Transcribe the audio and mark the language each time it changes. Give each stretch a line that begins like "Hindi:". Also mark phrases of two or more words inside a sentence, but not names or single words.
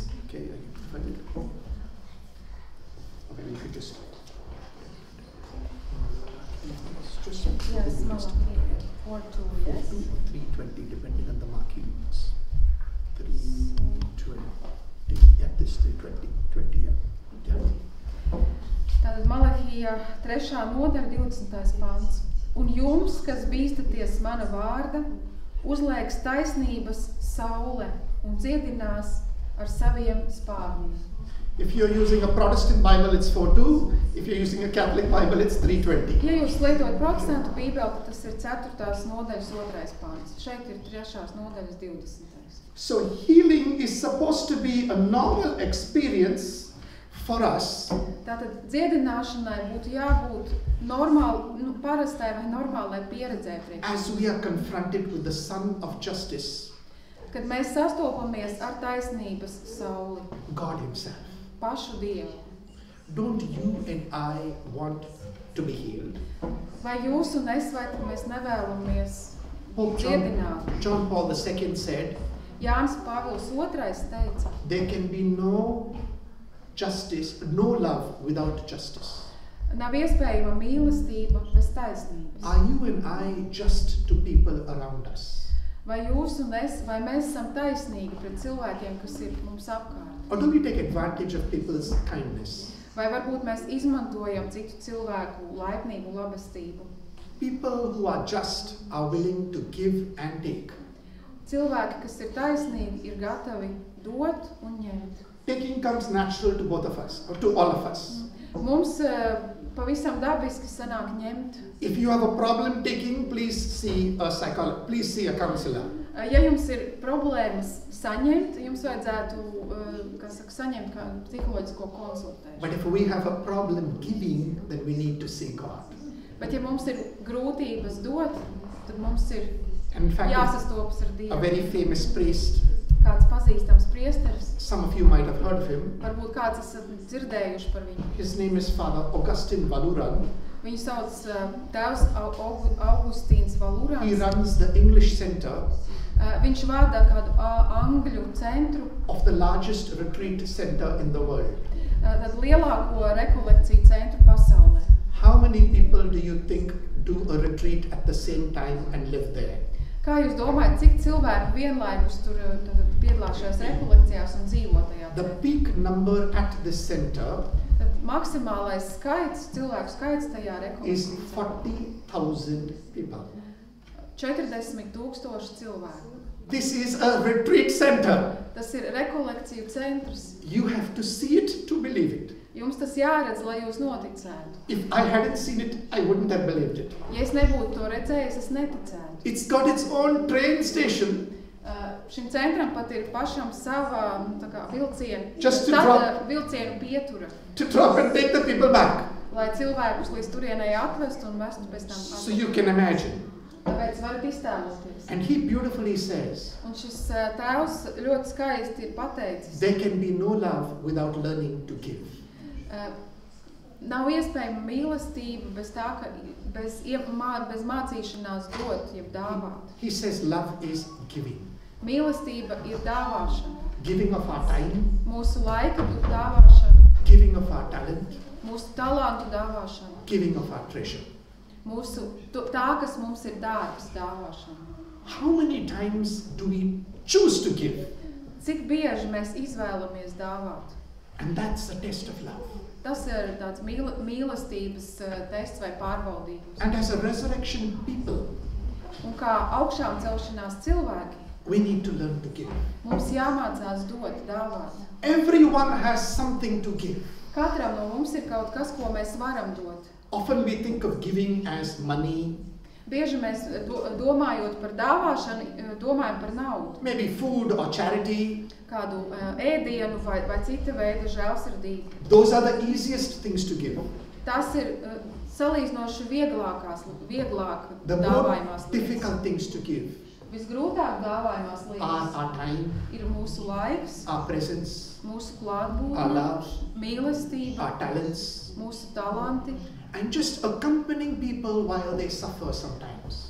English: Okay, I can find it. Okay, we could just Yes, Malahija 4:2, yes. 3:20, depending on the markings. 3:20. Yeah, this 3:20. 20, yeah.
Latvian: Tātad Malahija 3. nodaļa 20. pants. Un jums, kas bīstaties mana vārda, uzliegs taisnības saule un dziedinās ar saviem spārniem.
English: If you're using a Protestant Bible, it's 4:2. If you're using a Catholic Bible, it's 3:20.
Latvian: Ja jūs lietojat protestantu bībeli, tad tas ir 4. nodaļas 2. pants. Šeit ir 3. nodaļas 20.
English: So healing is supposed to be a normal experience for us
Latvian: Tātad dziedināšanai būtu jābūt parastai vai normālai pieredzē priekš.
English: as we are confronted with the Sun of Justice,
Latvian: Kad mēs sastopamies ar taisnības sauli,
English: God Himself.
Latvian: pašu Dievu.
English: Don't you and I want to be healed?
Latvian: Vai jūs un es, vai tad mēs nevēlamies
English: Pope
Latvian: dziedināt?
English: John Paul II said,
Latvian: Jānis Pāvils II teica,
English: there can be no justice, no love without justice.
Latvian: nav iespējama mīlestība bez taisnības.
English: Are you and I just to people around us?
Latvian: Vai jūs un es, vai mēs esam taisnīgi pret cilvēkiem, kas ir mums apkārt?
English: Or do we take advantage of people's kindness?
Latvian: Vai varbūt mēs izmantojam citu cilvēku laipnību, labestību?
English: People who are just are willing to give and take.
Latvian: Cilvēki, kas ir taisnīgi, ir gatavi dot un ņemt.
English: Taking comes natural to both of us, or to all of us.
Latvian: Mums pavisam dabiski sanāk ņemt.
English: If you have a problem taking, please see a psychologist, please see a counselor.
Latvian: Ja jums ir problēmas saņemt, jums vajadzētu, saņemt kādu psiholoģisko konsultēšanu.
English: But if we have a problem giving, then we need to see God.
Latvian: Bet ja mums ir grūtības dot, tad mums ir
English: And in fact,
Latvian: jāsastopas ar
English: a
Latvian: Dievu.
English: very famous priest,
Latvian: Kāds pazīstams priesteris,
English: some of you might have heard of him.
Latvian: varbūt kāds esat dzirdējuši par viņu.
English: His name is Father Augustine Valuran.
Latvian: Viņu sauc tēvs Augustīns
English: He
Latvian: Valurans.
English: runs the English center
Latvian: Viņš vada kādu angļu centru,
English: of the largest retreat center in the world.
Latvian: tad lielāko rekolekciju centru pasaulē.
English: How many people do you think do a retreat at the same time and live there?
Latvian: Kā jūs domājat, cik cilvēku vienlaikus tur piedalās šajās rekolekcijās un dzīvo tajā?
English: The peak number at this center
Latvian: Tad maksimālais skaits, cilvēku skaits tajā
English: is
Latvian: rekolekcijā
English: 40,000 people.
Latvian: 40,000 cilvēku.
English: This is a retreat center.
Latvian: Tas ir rekolekciju centrs.
English: You have to see it to believe it.
Latvian: Jums tas jāredz, lai jūs noticētu.
English: If I hadn't seen it, I wouldn't have believed it.
Latvian: Ja es nebūtu to redzējis, es neticētu.
English: It's got its own train station.
Latvian: Šim centram pat ir pašam sava
English: Just to drop-
Latvian: vilcienu pietura,
English: to drop and take the people back.
Latvian: lai cilvēkus līdz turienei atvestu un vestu pēc tam
English: So you can imagine.
Latvian: Tāpēc varat iztēloties.
English: And he beautifully says,
Latvian: Un šis tēvs ļoti skaisti ir pateicis.
English: there can be no love without learning to give.
Latvian: Nav iespējama mīlestība bez tā, ka bez mācīšanās dot, jeb dāvāt.
English: He says love is giving.
Latvian: Mīlestība ir dāvāšana.
English: Giving of our time,
Latvian: Mūsu laika dāvāšana,
English: giving of our talent,
Latvian: mūsu talantu dāvāšana,
English: giving of our treasure.
Latvian: tā, kas mums ir dārgs, dāvāšana.
English: How many times do we choose to give?
Latvian: Cik bieži mēs izvēlamies dāvāt?
English: And that's a test of love.
Latvian: Tas ir tāds mīlestības tests vai pārbaudījums.
English: And as a resurrection people,
Latvian: Un kā augšām celšanās cilvēki,
English: we need to learn to give.
Latvian: mums jāmācās dot, dāvāt.
English: Everyone has something to give.
Latvian: Katram no mums ir kaut kas, ko mēs varam dot.
English: Often we think of giving as money,
Latvian: Bieži mēs domājot par dāvāšanu, domājam par naudu.
English: maybe food or charity.
Latvian: Kādu ēdienu vai cita veida žēlsirdību.
English: Those are the easiest things to give.
Latvian: Tas ir salīdzinoši vieglāk
English: The more
Latvian: dāvājumās lietas.
English: difficult things to give
Latvian: Visgrūtāk dāvājumās
English: are
Latvian: lietas
English: our time,
Latvian: ir mūsu laiks,
English: our presence,
Latvian: mūsu
English: our
Latvian: klātbūtne,
English: love,
Latvian: mīlestība,
English: our talents,
Latvian: mūsu talanti
English: and just accompanying people while they suffer sometimes.